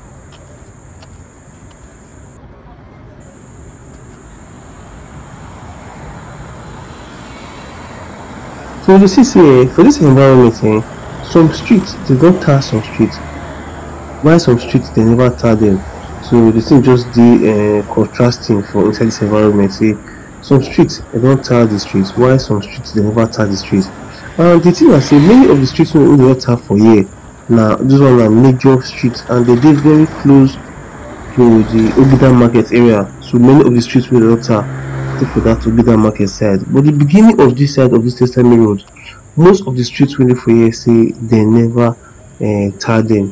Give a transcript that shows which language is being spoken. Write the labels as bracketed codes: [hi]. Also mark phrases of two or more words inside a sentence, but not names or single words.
[pcm] So you see say for this environment some streets they don tar some streets, while some streets they never tar them. So the thing just dey contrasting for inside this environment. Say some streets they don tar the streets, while some streets they never tar the streets. And the thing I say many of the streets wey dey tar for here na this one na major streets and they dey very close to the Ogida market area. So many of the streets wey dey tar dey for that Ogida market side. But the beginning of this side of this Textile Main Road, most of the streets wey dey for here say they never tar them.